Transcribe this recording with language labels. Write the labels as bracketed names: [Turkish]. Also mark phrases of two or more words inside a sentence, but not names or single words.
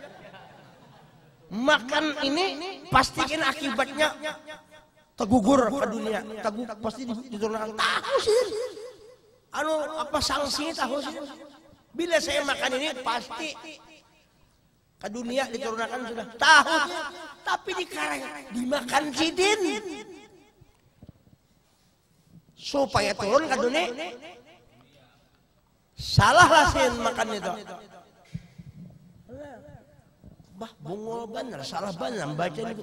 [Banjar] Makan ini pastikan akibatnya tegugur ke dunia. Pasti diturunkan. Tahu sih. Apa sanksinya tahu sih. Bila saya makan ini pasti ke dunia diturunkan sudah. Tahu. Tapi dimakan Sidin. Supaya turun ke dunia. Salahlah Sidin makan itu. Bungol bener, salah bener baca itu.